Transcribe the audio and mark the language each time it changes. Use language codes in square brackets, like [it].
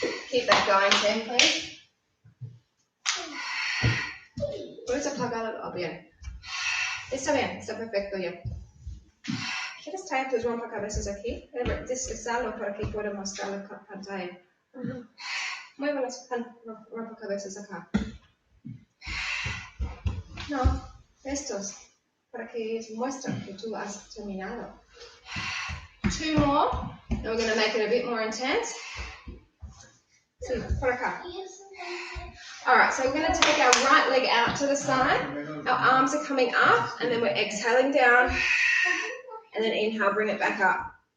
[en] Keep that going, Sam, please. [es] Puedes apagarlo. Oh, bien. Está bien, está perfecto ya. ¿Quieres traer tus rompecabezas aquí? Deslizarlo para que pueda mostrar la pantalla. Mueve las rompecabezas acá. No, estos, para que muestren que tú has terminado. [en] 2 more, and we're going to make it a bit more intense. [es] Sí, por acá. [en] Alright, so we're going to take our right leg out to the side. Our arms are coming up, and then we're exhaling down. And then inhale, bring it back up.